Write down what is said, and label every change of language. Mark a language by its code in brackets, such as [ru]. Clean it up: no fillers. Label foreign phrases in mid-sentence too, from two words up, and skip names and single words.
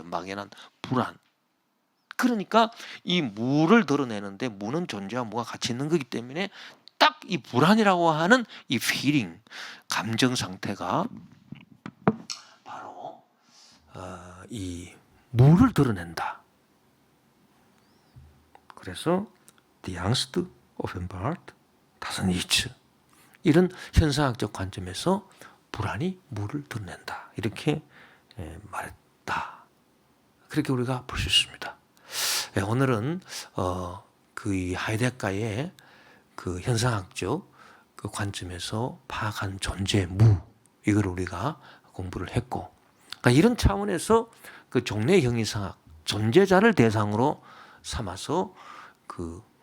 [ko] 막연한 불안. 그러니까 이 무를 드러내는데 무는 존재와 무가 같이 있는 거기 때문에 딱 이 불안이라고 하는 이 feeling, 감정 상태가 바로 이 무를 드러낸다. [de] 그래서 die Angst offenbart das Nichts. [ko] 이런 현상학적 관점에서 불안이 무를 드러낸다. 이렇게 말했다. 그렇게 우리가 볼 수 있습니다. 오늘은 그 하이데거의 그 현상학적 그 관점에서 파악한 존재 무 이걸 우리가 공부를 했고, 그러니까 이런 차원에서 그 종래 형이상학 존재자를 대상으로 삼아서 그